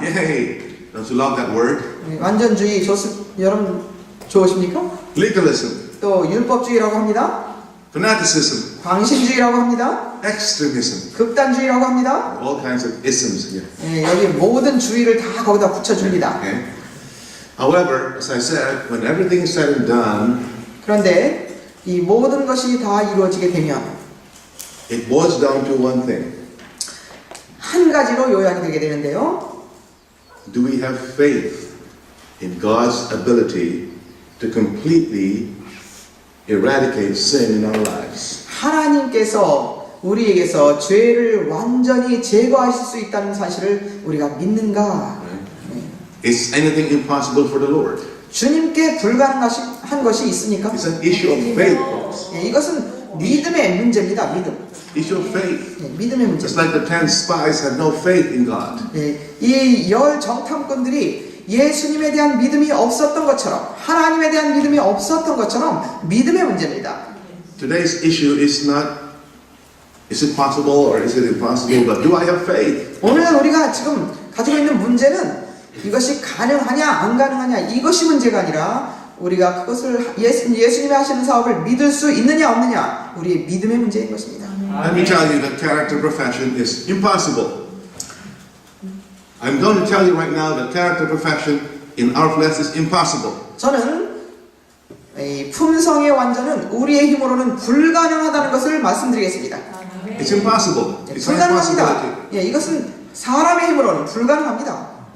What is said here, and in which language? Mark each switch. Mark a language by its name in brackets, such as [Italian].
[English] Yay! Don't you love that word? [Korean] 완전주의 여러분 좋으십니까? [English] Legalism. [Korean] 또 율법주의라고 합니다. [English] Fanaticism. [Korean] 광신주의라고 합니다. [English] Extremism. [Korean] 극단주의라고 합니다. [English] All kinds of isms here. [Korean] 여기 모든 주의를 다 거기다 붙여줍니다. [English] Okay? However, as I said, when everything is said and done, [Korean] 그런데 이 모든 것이 다 이루어지게 되면 [English] it boils down to one thing. [Korean] 한 가지로 요약이 되게 되는데요. [English] Do we have faith in God's ability to completely eradicate sin in our lives? [Korean] 하나님께서 우리에게서 죄를 완전히 제거하실 수 있다는 사실을 우리가 믿는가? [English] Is anything impossible for the Lord? [Korean] 주님께 불가능한 것이 있습니까? [English] It's an issue of faith, folks. [Korean] 이것은 믿음의 문제입니다. 믿음. [English] Issue of faith. [Korean] 믿음의 문제. [English] Just like the 10 spies had no faith in God. [Korean] 이 열 정탐꾼들이 예수님에 대한 믿음이 없었던 것처럼 하나님에 대한 믿음이 없었던 것처럼 믿음의 문제입니다. [English] Today's issue is not is it possible or is it impossible, but do I have faith? [Korean] 오늘 우리가 지금 가지고 있는 문제는 이것이 가능하냐 안 가능하냐 이것이 문제가 아니라 우리가 그것을 예수님이 하시는 사업을 믿을 수 있느냐 없느냐 우리의 믿음의 문제인 것입니다. [English] Let me tell you that character profession is impossible. I'm going to tell you right now that character profession in our flesh is impossible. [Korean] 저는 이 품성의 완전은 우리의 힘으로는 불가능하다는 것을 말씀드리겠습니다. [English] It's impossible. It's an [Korean] 불가능합니다. [English] impossibility. [Korean] 이것은 사람의 힘으로는 불가능합니다.